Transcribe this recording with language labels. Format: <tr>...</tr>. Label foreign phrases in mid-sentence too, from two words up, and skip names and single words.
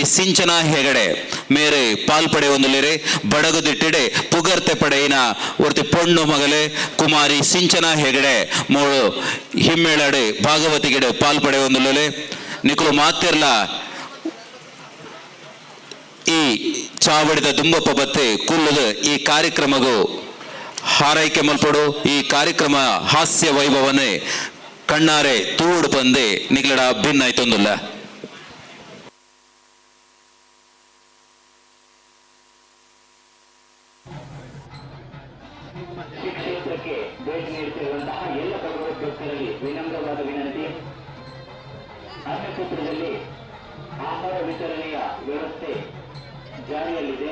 <tcy>ಸಿಂಚನಾ ಹೆಗಡೆ ಮೇರೆ ಪಾಲ್ಪಡೆ ಒಂದುಲೇರೆ ಬಡಗುದಿಟ್ಟಿಡೆ ಪುಗರ್ತೆ ಪಡೆಯಿನ ಒರ್ತಿ ಪೊಣ್ಣು ಮಗಲೆ ಕುಮಾರಿ ಸಿಂಚನಾ ಹೆಗಡೆ ಮೋಳು ಹಿಮ್ಮೇಳಡೆ ಭಾಗವತಿಗೆಡೆ ಪಾಲ್ಪಡೆ ಒಂದುಲೇಲೆ ನಿಕುಲು ಮಾತಿರ್ಲ ಈ ಚಾವಡಿದ ದುಂಬಪ್ಪ ಬತ್ತೆ ಕುಲ್ಲುದು ಈ ಕಾರ್ಯಕ್ರಮಗೂ ಹಾರೈಕೆ ಮಲ್ಪಡು. ಈ ಕಾರ್ಯಕ್ರಮ ಹಾಸ್ಯ ವೈಭವನೇ ಕಣ್ಣಾರೆ ತೂಡು ಬಂದೆ ನಿಗ್ಲಡ ಭಿನ್ನಾಯ್ತೊಂದುಲ್ಲ.</tcy> <kn>ಕ್ಷೇತ್ರಕ್ಕೆ ಭೇಟಿ ನೀಡುತ್ತಿರುವಂತಹ ಎಲ್ಲ ಭಗವದ್ಭಕ್ತರಲ್ಲಿ ವಿನಮ್ರವಾದ ವಿನಂತಿ. ಅನ್ನಕ್ಷೇತ್ರದಲ್ಲಿ ಆಹಾರ ವಿತರಣೆಯ ವ್ಯವಸ್ಥೆ ಜಾರಿಯಲ್ಲಿದೆ.</kn>